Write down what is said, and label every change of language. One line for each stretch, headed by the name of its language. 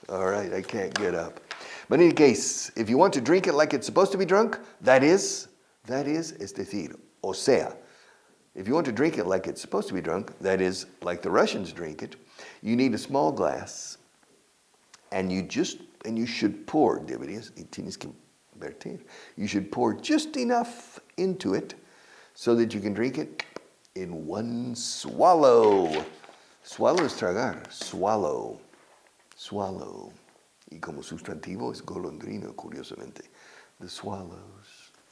English: All right, I can't get up. But in any case, if you want to drink it like it's supposed to be drunk, that is,
Spanish: es decir, o sea,
English: if you want to drink it like it's supposed to be drunk, that is, like the Russians drink it, you need a small glass, and you just, And you should pour,
Spanish: deberías, y tienes que verter.
English: You should pour just enough into it so that you can drink it in one swallow. Swallow
Spanish: es tragar.
English: Swallow. Swallow.
Spanish: Y como sustantivo es golondrino, curiosamente.
English: The swallows.